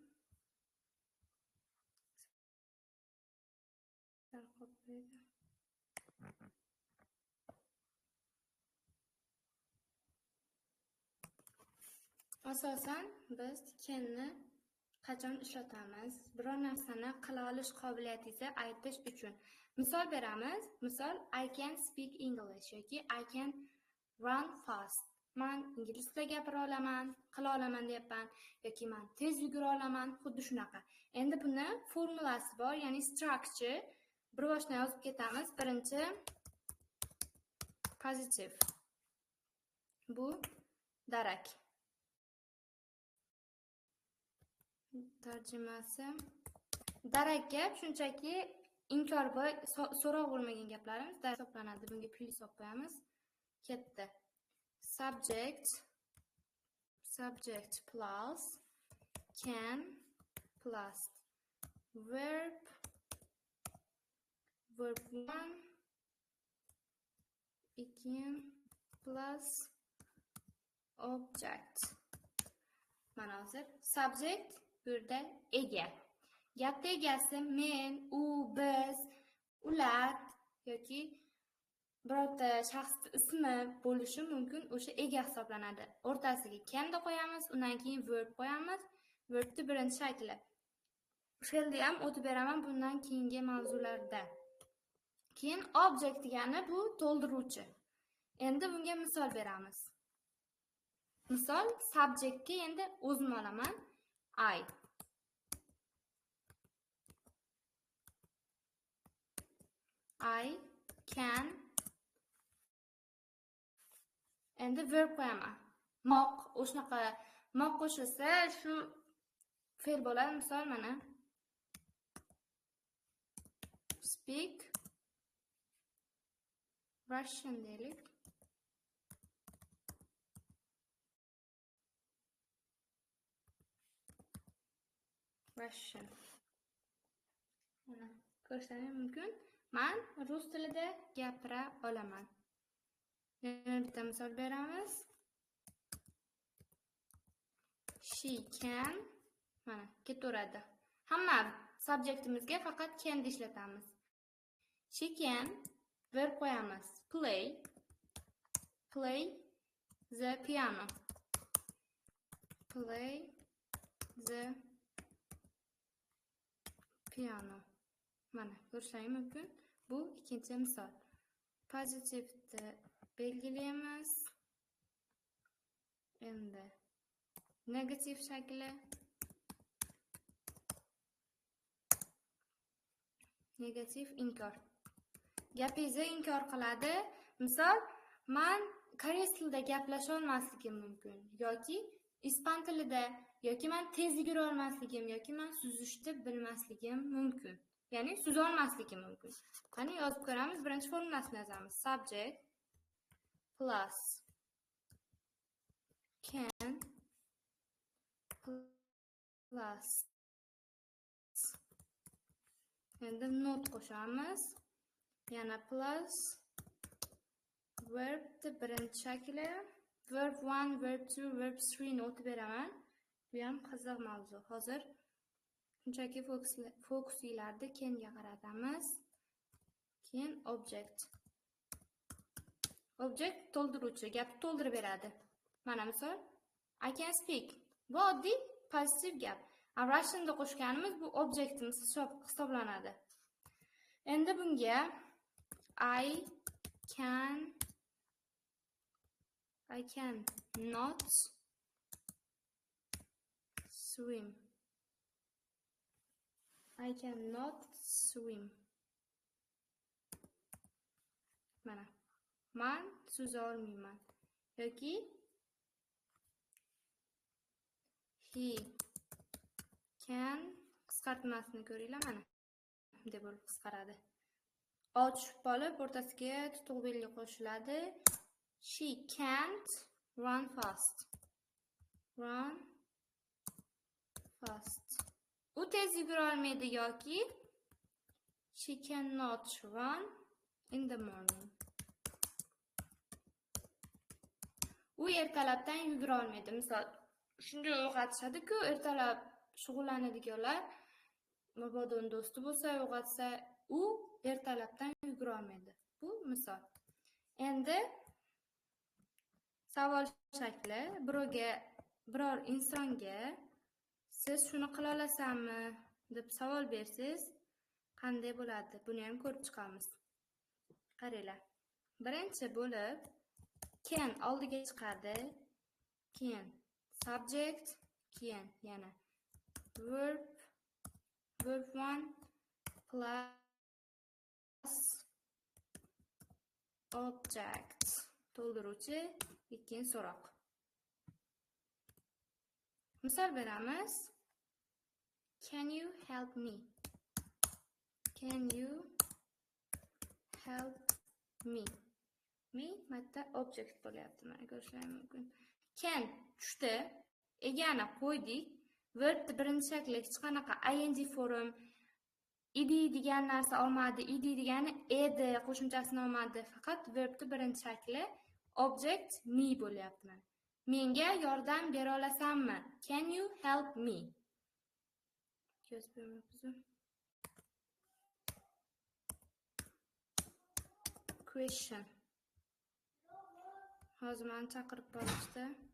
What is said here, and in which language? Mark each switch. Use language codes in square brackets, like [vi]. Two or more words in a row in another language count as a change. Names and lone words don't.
[uz] Asosan biz canni qachon ishlatamiz? Biror narsani qila olish qobiliyatingizni aytish uchun. Misol beramiz. [en] Misol I can speak English yoki I can run fast. [uz] Men ingliz tilida gapira olaman, qila olaman deyapman yoki men tez yugura olaman, xuddi shunaqa. Endi buni formulasi bor, ya'ni structure. Bir boshdan yozib ketamiz. Birinchi positive. Bu darak. Tarjimasi darak gap shunchaki inkor so'roq bo'lmagan gaplarimiz darak hisoblanadi. Bunga pul hisob qo'yamiz. Ketdi. [en] Subject plus can plus verb 1 2 plus object. [uz] Mana hozir subject burada ega. Gapda egasi men, u, biz, ular yoki birorta shaxs ismi bo'lishi mumkin, o'sha ega hisoblanadi. O'rtasiga can da qo'yamiz, undan keyin verb qo'yamiz. Verbning birinchi shakli. O'shanda ham o'tib beraman bundan keyingi mavzularda. Keyin object degani bu to'ldiruvchi. Endi bunga misol beramiz. Misol subjectga endi o'zim olaman. [en] I can. [uz] Endi verb qo'yaman. Moq, o'shanaqa moq qo'shilsa shu fe'l bo'ladi. Misol mana [en] speak Russian [uz] deylik. Russian. Mana ko'rsatishim mumkin. Men rus tilida gapira olaman. Yana bitta misol beramiz. [en] She can. [uz] Mana ketaveradi. Hamma subjectimizga faqat can ishlatamiz. [en] She can verb qo'yamiz. Play the piano. Play the piano. [uz] Mana ko'rishingiz mumkin. Bu ikkinchi misol. Pozitivni belgilaymiz. Endi negativ shakli. Negativ inkor. Gapingizni inkor qiladi. Misol, men koreys tilida gaplasha olmasligim mumkin yoki ispan tilida yoki men tez yugura olmasligim yoki men suzishni bilmasligim mumkin. Ya'ni suza olmasligim mumkin. Qani yozib ko'ramiz. Birinchi formulasini yozamiz. [en] Subject plus can plus endi not qo'shamiz. [uz] Yana [en] plus verb [uz] birinchi shakli. Verb 1, verb 2, verb 3 ni o'tib beraman. Bu ham qiziq mavzu. Hozir shunchaki fokusinglarni can'ga qaratamiz. Keyin object. Object to'ldiruvchi, gapni to'ldirib beradi. [en] Mana misol I can speak. [uz] Bu oddiy pozitiv gap. Russian'da qo'shganimiz bu objectimiz hisoblanadi. Endi bunga [en] I can not swim. I cannot swim. [uz] Mana man so'za olmayman. Yoki [en] he can [uz] qisqartmasini ko'ringlar mana. Deb bo'lib qisqaradi. O tushib qolib, o'rtasiga tutuq belgi qo'shiladi. [en] She can't run fast. Run fast. [uz] U tez yugura olmaydi yoki [en] she cannot run in the morning. [uz] U ertalabdan yugura olmaydi. Misol, shunday o'rgatishadi-ku, ertalab shug'ullanadiganlar mabodo do'sti bo'lsa, o'rgatsa, u ertalabdan yugura olmaydi. Bu misol. Endi savol shakli biror insonga siz shuni qila olasanmi deb savol bersangiz, qanday bo'ladi? Buni ham ko'rib chiqamiz. Qaranglar. Birinchi bo'lib can oldiga chiqadi. [en] Can subject, can yana verb 1 plus object [uz] to'ldiruvchi ikkinchi so'roq. Misol beramiz. [en] Can you help me? Can you help me? [uz] Me matta object bo'lyapti. Mana ko'rishingiz mumkin. Can tushdi. Egani qo'ydik. Verb birinchi shakli hech qanaqa [en] ing form [uz] ed degan narsa olmadi. Ed degani edi qo'shimchasini olmadi. Faqat verbning birinchi shakli object me bo'lyapti. Menga yordam bera olasanmi? [en] Can you help me? Question. [uz] Hozir meni chaqirib qolishdi.